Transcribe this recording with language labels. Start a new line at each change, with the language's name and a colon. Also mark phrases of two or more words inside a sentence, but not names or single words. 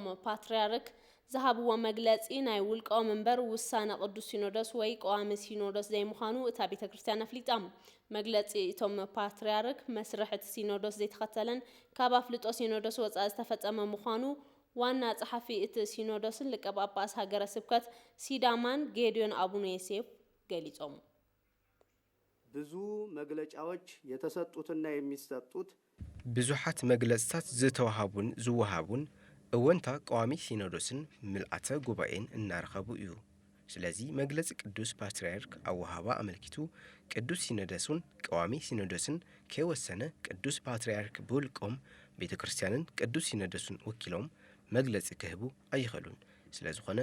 Tigrinya: ፓትርያርክ ዝሃብዎ መግለጺ ናይ ውልቃዊ መንበር ውሳነ ቅዱስ ሲኖዶስ ወይ ቀዋሚ ሲኖዶስ ዘይምዃኑ እታ ቤተክርስቲያን ኣፍሊጣ መግለጺ እቶም ፓትርያርክ መስርሕ እቲ ሲኖዶስ ዘይተኸተለን ካብ ኣፍልጦ ሲኖዶስ ወጻኢ ዝተፈጸመ ምዃኑ ዋና ጸሓፊ እቲ ሲኖዶስን ሊቀ ጳጳስ ሃገረ ስብከት ሲዳማን ጌዲዮን አቡነ ዮሴፍ ገሊጾም
Amharic: ብዙ መግለጫዎች የተሰጡትና የሚሰጡት
Tigrinya: ብዙሓት መግለጽታት ዝተዋሃቡን ዝወሃቡን እወንታ ቀዋሚ ሲኖዶስን ምልአተ ጉባኤን እናረኸቡ እዩ ስለዚ መግለጽ ቅዱስ ፓትርያርክ ኣወሃባ አመልኪቱ ቅዱስ ሲኖዶስን ቀዋሚ ሲኖዶስን ከወሰነ ቅዱስ ፓትርያርክ ብውልቆም ቤተክርስቲያንን ቅዱስ ሲኖዶስን ወኪሎም መግለጽ ክህቡ ኣይኽእሉን ስለዝኾነ